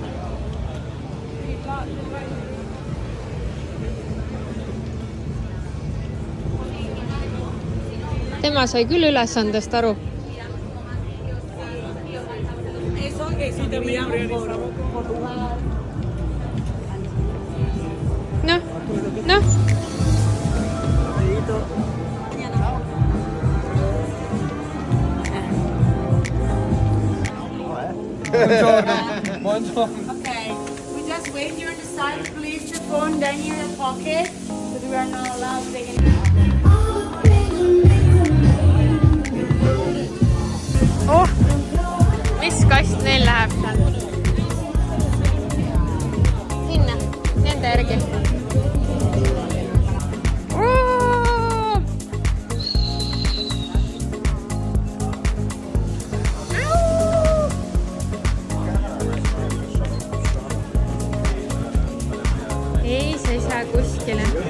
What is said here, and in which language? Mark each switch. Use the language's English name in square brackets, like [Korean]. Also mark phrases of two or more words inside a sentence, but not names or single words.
[Estonian] Tema sai küll ülesandest aru. Noh. [English] Okay, we just wait here on the side. Please the phone down here in the pocket because we are not allowed to take any. [Estonian] Oh, mis kast neil läheb seal? Sinna, nende järgi. Ei, sa ei saa kuskile.